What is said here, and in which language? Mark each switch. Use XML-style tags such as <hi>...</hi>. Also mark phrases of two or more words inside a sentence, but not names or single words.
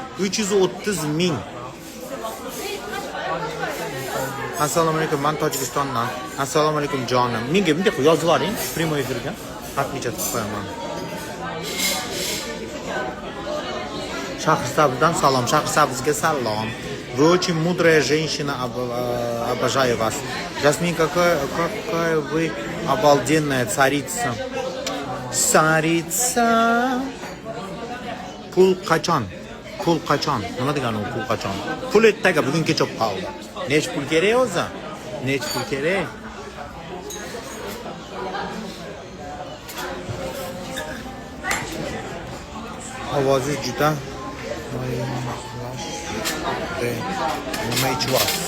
<uz>Assalomu alaykum, men Tojikistondan. Assalomu alaykum jonim. Menga bunday yozib yuboring, prямой efirga. Xatmicha qilib qo'yaman. Shahrisabzdan salom. Shahrisabzga salom.</uz> <ru>Вы очень мудрая женщина, обожаю вас. Жасмин, какая вы обалденная царица.</ru> <uz>Pul qachon? Nima degani u pul qachon? Pul ertaga, bugun kech bo'lib qoldi. Nech pul kerak o'zi? Nech pul kerak? Ovozingiz juda nima ichyapsiz?</uz>